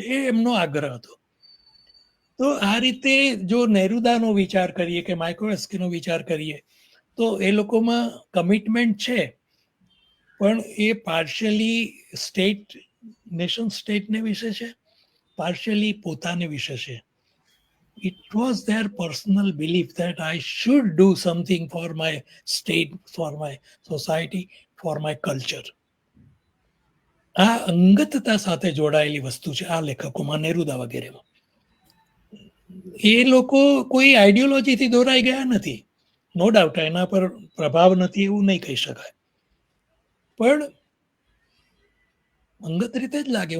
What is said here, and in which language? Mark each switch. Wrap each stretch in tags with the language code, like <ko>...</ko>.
<gu>એ એમનો આગ્રહ હતો. તો આ રીતે જો નેરુદાનો વિચાર કરીએ કે માયકોવસ્કીનો વિચાર કરીએ તો એ લોકોમાં કમિટમેન્ટ છે, પણ એ પાર્શિયલી સ્ટેટ, નેશન સ્ટેટને વિશે છે, પાર્શિયલી પોતાને વિશે છે.</gu> <en>It was their personal belief that I should do something for my state, for my society, for my culture.</en> <gu>આ અંગતતા સાથે જોડાયેલી વસ્તુ છે આ લેખકોમાં, નેરુદા વગેરેમાં. એ લોકો કોઈ આઈડિયોલોજીથી દોરાઈ ગયા નથી.</gu> <en>no doubt</en> <gu>એના પર પ્રભાવ નથી એવું નહીં કહી શકાય, પણ અંગત રીતે જ લાગે.</gu>